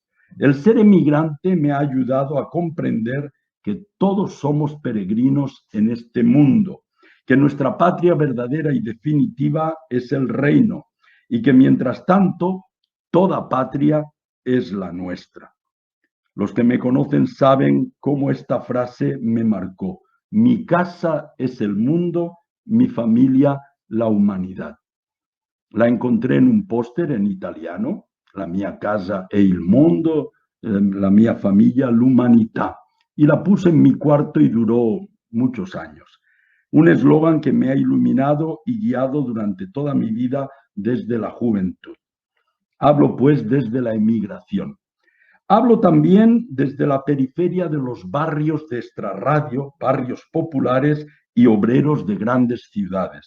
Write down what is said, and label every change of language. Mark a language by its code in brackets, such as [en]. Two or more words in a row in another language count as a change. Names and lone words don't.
[es] El ser emigrante me ha ayudado a comprender que todos somos peregrinos en este mundo, que nuestra patria verdadera y definitiva es el reino y que mientras tanto toda patria es la nuestra. Los que me conocen saben cómo esta frase me marcó. Mi casa es el mundo, mi familia la humanidad. La encontré en un póster en italiano, [it] la mia casa è il mondo, la mia famiglia l'umanità, [es] y la puse en mi cuarto y duró muchos años. Un eslogan que me ha iluminado y guiado durante toda mi vida desde la juventud. Hablo pues desde la emigración. Hablo también desde la periferia de los barrios de extrarradio, barrios populares y obreros de grandes ciudades.